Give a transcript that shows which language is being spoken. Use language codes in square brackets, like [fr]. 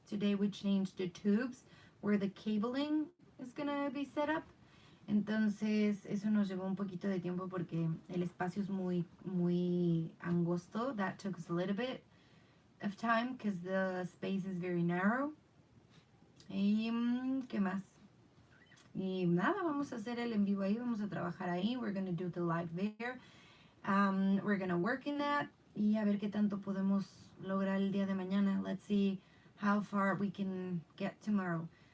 [en] Today we changed the tubes where the cabling is gonna be set up. [es] Entonces eso nos llevó un poquito de tiempo porque el espacio es muy angosto. [en] That took us a little bit of time because the space is very narrow. [es] Y ¿qué más? Y nada, vamos a hacer el en vivo ahí, vamos a trabajar ahí. [en] We're gonna do the live there. We're gonna work in that. [es] Y a ver qué tanto podemos lograr el día de mañana. [en] Let's see how far we can get tomorrow.